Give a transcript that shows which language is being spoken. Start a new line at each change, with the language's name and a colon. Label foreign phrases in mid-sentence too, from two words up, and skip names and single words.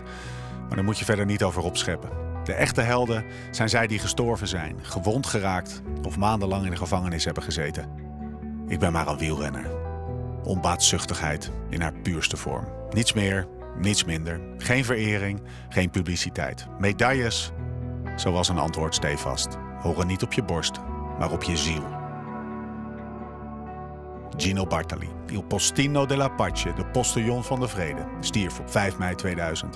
Dutch: Maar daar moet je verder niet over opscheppen. De echte helden zijn zij die gestorven zijn, gewond geraakt of maandenlang in de gevangenis hebben gezeten. Ik ben maar een wielrenner. Onbaatzuchtigheid in haar puurste vorm. Niets meer, niets minder. Geen verering, geen publiciteit. Medailles, zoals een antwoord stevast, horen niet op je borst, maar op je ziel.
Italian: Gino Bartali, il postino della pace,
Dutch: de postillon van de vrede, stierf op 5 mei 2000.